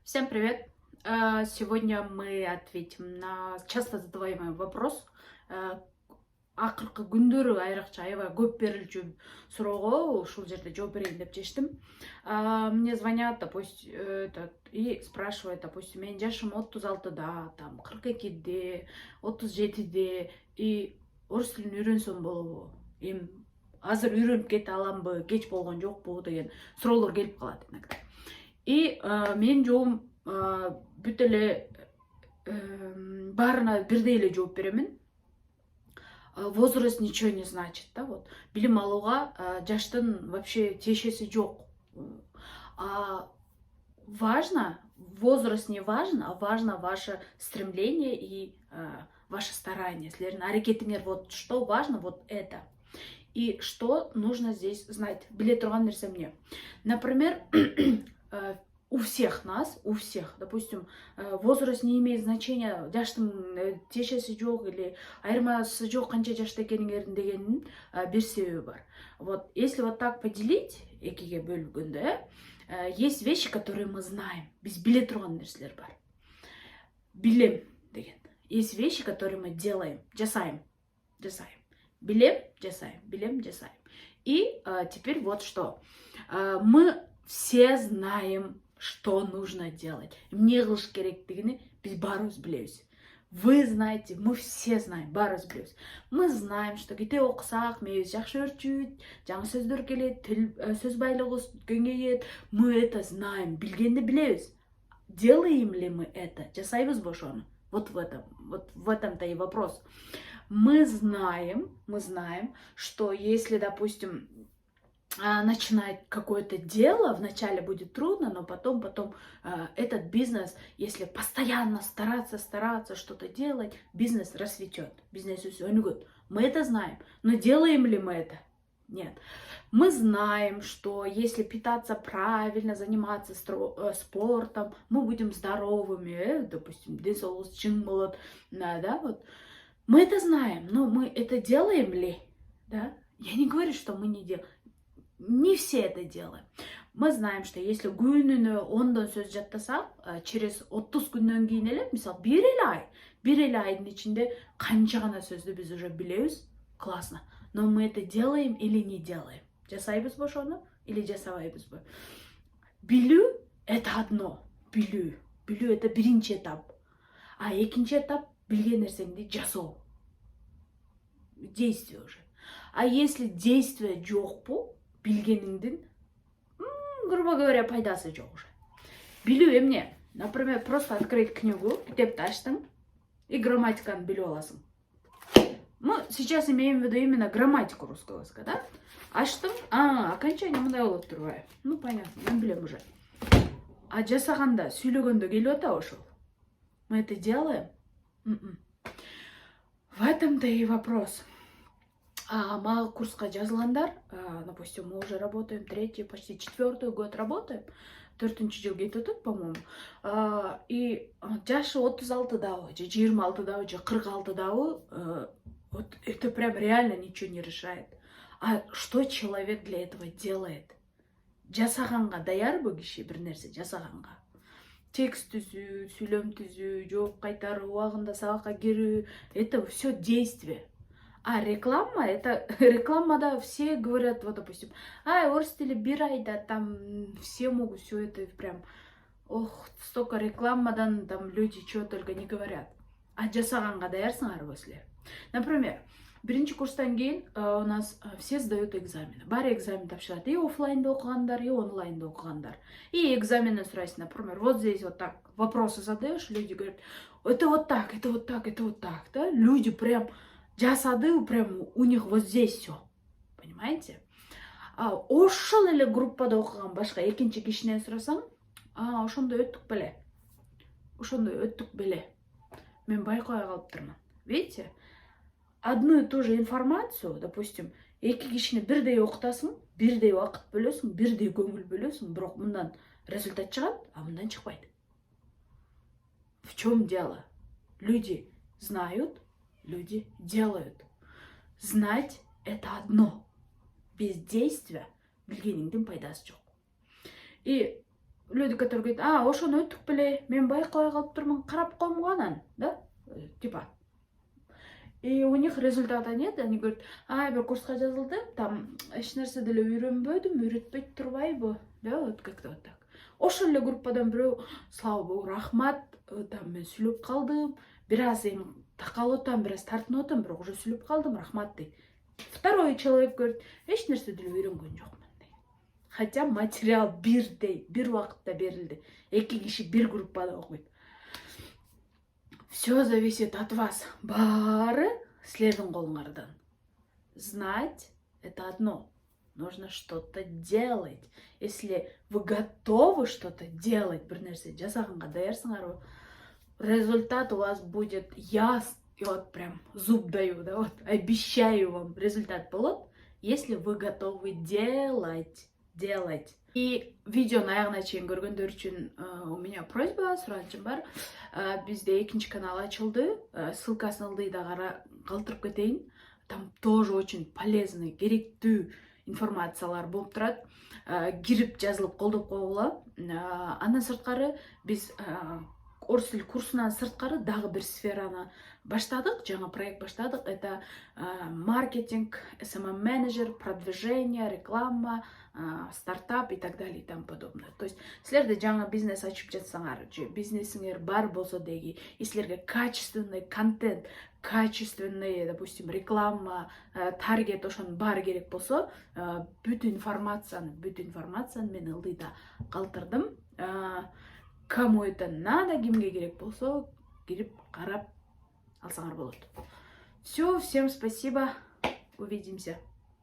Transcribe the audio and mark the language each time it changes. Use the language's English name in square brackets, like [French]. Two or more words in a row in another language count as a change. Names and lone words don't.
[Russian] Всем привет! Сегодня мы ответим на часто задаваемый вопрос. [Kyrgyz] Акыркы күндөрү айрыкча аябай көп берилип жүрүп суроого ушул жерде жооп берейин деп чечтим. [Russian] Мне звонят, допустим, и спрашивают, допустим, [Kyrgyz] менин жашым 36-да, там 42-де, 37-де и орус тилин үйрөнсөм болобу? Эми азыр үйрөнүп кете аламбы, кеч болгон жокпу деген суроолор келип калат иногда. И менин жообум бүт эле баарына бирдей эле жооп беремин. [Russian] Возраст ничего не значит, да, вот. [Kyrgyz] Билим алууга жаштын вообще тиешеси жок. [Russian] Важно, возраст не важен, а важно ваше стремление и ваше старание. [Kyrgyz] Силердин аракетиңер, [Russian] вот что важно, вот это. И что нужно здесь знать? [Kyrgyz] Биле турган нерсе эмне? [Russian] Например, у всех нас, у всех, допустим, возраст не имеет значения, [Kyrgyz] жаштын тиешеси жок или айырмасы жок канча жашта экениңердин дегенин бир себеби бар. [Russian] Вот если вот так поделить, [Kyrgyz] экиге бөлгөндө, [Russian] есть вещи, которые мы знаем, [Kyrgyz] биз биле турган нерселер бар. Билем деген. [Russian] Есть вещи, которые мы делаем, [Kyrgyz] жасайм. Билем, жасайм. [Russian] И теперь вот что. Мы все знаем, что нужно делать. [Kyrgyz] Эмне кылыш керектигини биз баарыбыз билебиз. [Russian] Вы знаете, мы все знаем, [Kyrgyz] баарыбыз билебиз. [Russian] Мы знаем, что [Kyrgyz] китеп окусак, мээбиз жакшы өрчүйт, жаңы сөздөр келет, сөз байлыгыбыз кеңейет. [Russian] Мы это знаем, [Kyrgyz] билгенди билебиз. [Russian] Делаем ли мы это? [Kyrgyz] Жасайбызбы ошону? [Russian] Вот в этом-то и вопрос. Мы знаем, что если, допустим, начинать какое-то дело, вначале будет трудно, но потом этот бизнес, если постоянно стараться что-то делать, бизнес расцветет, бизнес өнүгөт. Мы это знаем, но делаем ли мы это? Нет. Мы знаем, что если питаться правильно, заниматься спортом, мы будем здоровыми, допустим, [Kyrgyz] денсаулыгыбыз чың болот, да, [Russian] вот. Мы это знаем, но мы это делаем ли? Да? Я не говорю, что мы не делаем. Не все это делаем. Мы знаем, что если [Kyrgyz] күнүнө 10 сөз жаттасак, через 30 күндөн кийин эле, мисалы, бир эле айдын ичинде канча гана сөздү биз уже билебиз, [Russian] классно. Но мы это делаем или не делаем? [Kyrgyz] Жасайбызбы ошону или жасабайбызбы? Билүү [Russian] это одно. [Kyrgyz] Билүү это биринчи этап. А экинчи этап билген нерсеңди жасоо. [Russian] Действие уже. А если действие [Kyrgyz] жокпу, билгениңдин, [Russian] грубо говоря, [Kyrgyz] пайдасы жок уже. Билүү эмне? [Russian] Например, просто открыть книгу, [Kyrgyz] китепти ачтың и грамматиканы билип аласың. [Russian] Мы сейчас имеем в виду именно грамматику русского языка, да? [Kyrgyz] Ачтым, окончание мындай болот турбайбы? [Russian] Ну, понятно, [Kyrgyz] мен билем уже. А жасаганда, сүйлөгөндө келип атабы ошол? [Russian] Мы это делаем? В этом-то и вопрос. [Kyrgyz] Мага курска жазылгандар, [Russian] допустим, мы уже работаем, 3-й, почти 4-й год работаем, [Kyrgyz] 4-нчү жыл кетип атат, [Russian] по-моему. И [Kyrgyz] жашы 36-дабы, же 26-дабы, же 46-дабы, [Russian] вот это прям реально ничего не решает. А что человек для этого делает? [Kyrgyz] Жасаганга даярбы киши бир нерсе жасаганга? Текст түзүү, сүйлөм түзүү, жооп кайтаруу, убагында сабакка кирүү, [Russian] это все действие. А реклама, это рекламада все говорят, вот, допустим, [Kyrgyz] орус тили бир айда, [Russian] там все могут все это прям, столько рекламадан там люди чего только не говорят. А [Kyrgyz] жасаганга даярсыңарбы силер? [Russian] Например, [Kyrgyz] биринчи курстан кийин [Russian] у нас все сдают экзамены. [Kyrgyz] Баары экзамен тапшырат, и офлайнда окугандар, и онлайнда окугандар. [Russian] И экзамены сурайсың, например, вот здесь вот так вопросы задаешь, люди говорят, это вот так, да? Люди прям жасады, прям у них вот здесь все, понимаете? [Kyrgyz] Ошол эле группада окуган башка экинчи кишинен сурасаң, ошондой өттүк беле. Мен байкабай калыптырмын. [Russian] Видите? Одну и ту же информацию, допустим, [Kyrgyz] эки кишини бирдей окутасың, бирдей убакыт бөлөсүң, бирдей көңүл бөлөсүң, бирок мындан результат чыгат, а мындан чыкпайт. [Russian] В чем дело? Люди знают, люди делают. Знать это одно. Без действия [Kyrgyz] билгениңдин пайдасы жок. [Russian] И люди, которые говорят, [Kyrgyz] ошону өттүк беле, мен байкабай калып турмун, карап коймун анан, да, [Russian] типа. И у них результата нет, они говорят, [Kyrgyz] бир курска жазылдым, там эч нерсе деле үйрөнбөдүм, үйрөтпөйт турбайбы, да, [Russian] вот как-то вот так. [Kyrgyz] Ошол эле группадан бирөө, [Russian] слава богу, [Kyrgyz] рахмат, там мен сүйлөп калдым, бир аз эми такалып атам, бир аз тартынып атам, бирок уже сүйлөп калдым, рахмат дейт. [Russian] Второй человек говорит, [Kyrgyz] эч нерсе деле үйрөнгөн жокмун дейт. [Russian] Хотя материал [Kyrgyz] бирдей, бир убакытта берилди. Эки киши бир группада окуйт. [Russian] Все зависит от вас. [Kyrgyz] Бары силердин колуңардан. [Russian] Знать — это одно. Нужно что-то делать. Если вы готовы что-то делать, [Kyrgyz] бир нерсе жасаганга даярсыңарбы, [Russian] результат у вас будет ясный. И вот прям зуб даю, да, вот обещаю вам, результат болот, если вы готовы делать. [Kyrgyz] И видеону аягына чейин көргөндөр үчүн [Russian] у меня просьба, [Kyrgyz] суранычым бар. Бизде экинчи канал ачылды, ссылкасын ылдыйда калтырып кетейин. [Russian] Там тоже очень полезный, [Kyrgyz] керектүү информациялар болуп турат. Кирип жазылып колдоп койгула. Андан сырткары биз орус тил курсунан сырткары дагы бир сфераны баштадык, жаңы проект баштадык. [Russian] Это маркетинг, SMM менеджер, продвижение, реклама, стартап и так далее и тому подобное. [Kyrgyz] То есть силерде жаңы бизнес ачып жатсаңар, же бизнесиңер бар болсо деги, и силерге [Russian] качественный контент, качественный, допустим, реклама, [Kyrgyz] таргет ошонун баары керек болсо, бүт информацияны мен ылдыйда калтырдым. [Russian] Кому это надо, [Kyrgyz] кимге керек болсо, кирип карап алсаңар болот. [Russian] Все, всем спасибо, увидимся.